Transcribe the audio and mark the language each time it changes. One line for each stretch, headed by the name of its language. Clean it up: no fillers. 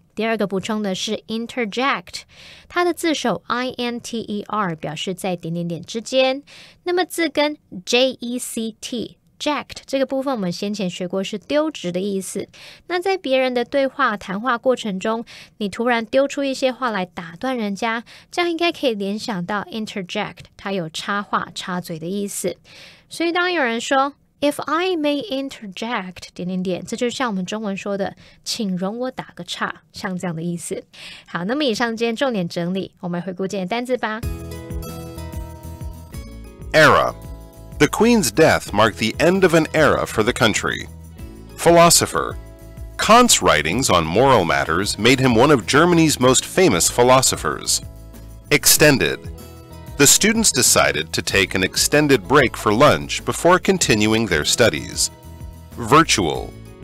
Chinese: 第二个补充的是 interject， 它的字首 INTER 表示在之间，那么字根 JECT Jacked 这个部分我们先前学过是丢掷的意思。那在别人的对话谈话过程中，你突然丢出一些话来打断人家，这样应该可以联想到 interject 它有插话插嘴的意思。所以当有人说
English: If I may interject ...
Chinese: 这就像我们中文说的请容我打个岔，像这样的意思。好，那么以上今天重点整理，我们回顾今天的单字吧。
English: Era.The Queen's death marked the end of an era for the country. Philosopher. Kant's writings on moral matters made him one of Germany's most famous philosophers. Extended. The students decided to take an extended break for lunch before continuing their studies. Virtual.